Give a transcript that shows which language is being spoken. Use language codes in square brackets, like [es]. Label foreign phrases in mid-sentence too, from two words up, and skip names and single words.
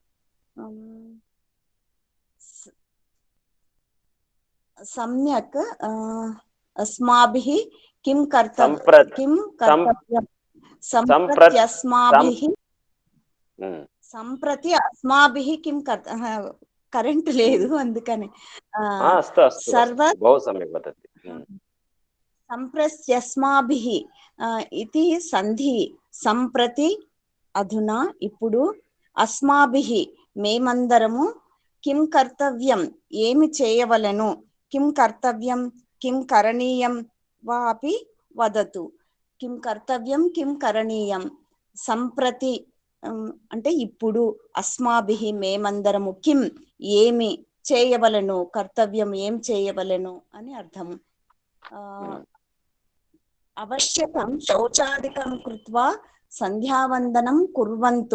[sa] సమ్యక్ అస్మాభిః కిం కర్తవ్యం సంప్రతి అస్మాభిః కిం [te] కరెంట్ లేదు అందుకని [sa] సంప్రస్యస్మాభిః [te] ఇది సంధి. [sa] సంప్రతి అధునా [te] ఇప్పుడు, అస్మాభిః మేమందరము, [sa] కిం కర్తవ్యం [te] ఏమి చేయవలెను, [sa] కిం కర్తవ్యం కిం కరణీయం వాపి వదతు కిం కర్తవ్యం కిం కరణీయం సంప్రతి [te] అంటే ఇప్పుడు అస్మాభిః మేమందరము కిం ఏమి చేయవలెను కర్తవ్యం ఏం చేయవలెను అని అర్థం. [sa] అవశ్యకం శౌచాదికం కృత్వా సంధ్యావందనం కుర్వంతు.